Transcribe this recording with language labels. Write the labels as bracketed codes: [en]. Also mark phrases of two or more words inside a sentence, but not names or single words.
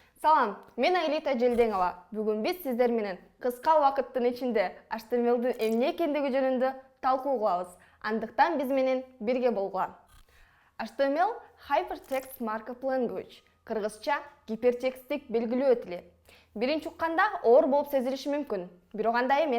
[ky] Салам, мен Айлита Желдеңова. Бүгін біз сіздер менен кыска вакыттын ичинде HTML-дин эмне экендиги жөнүндө талкуу кылабыз. Андыктан биз менен бирге болгула. [en] HTML Hypertext Markup Language, [ky] кыргызча гипертексттик белгилөө тили. Биринчи укканда оор болуп сезилиши мүмкүн, бирок андай эмес.